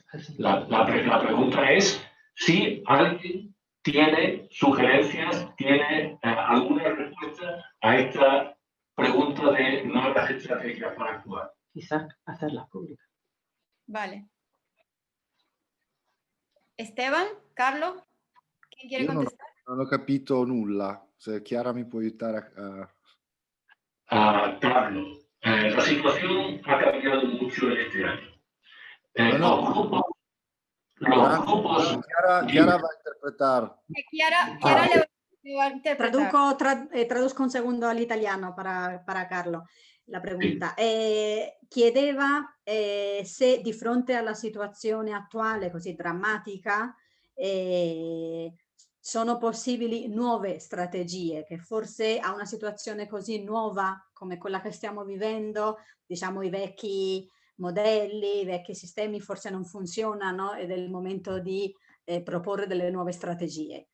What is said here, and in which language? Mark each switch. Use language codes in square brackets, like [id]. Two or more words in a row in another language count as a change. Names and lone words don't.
[es] La pregunta es si alguien tiene sugerencias, tiene alguna respuesta a esta pregunta de nuevas estrategias para actuar. Quizás hacerlas públicas. Vale. Esteban, Carlo, ¿quién quiere contestar? [it] Non ho capito nulla. Se Chiara mi può aiutare [es] Carlos, la situación ha cambiado mucho en este año. Los grupos... Chiara va a interpretar. Chiara le va a interpretar. Traduzco [it] un secondo all'italiano [es] para Carlo la pregunta. [it] Chiedeva se di fronte alla situazione attuale così drammatica sono possibili nuove strategie che forse a una situazione così nuova come quella che stiamo vivendo, diciamo i vecchi modelli, i vecchi sistemi forse non funzionano ed è il momento di proporre delle nuove strategie.